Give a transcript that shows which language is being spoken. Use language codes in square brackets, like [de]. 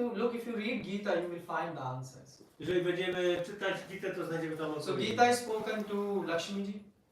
[en] Look, if you read Gita, you will find the answers. [pl] Jeżeli będziemy czytać Gitę, to znajdziemy tam [en] So [pl] odpowiedzi. [en] Gita is spoken to Lakshmiji,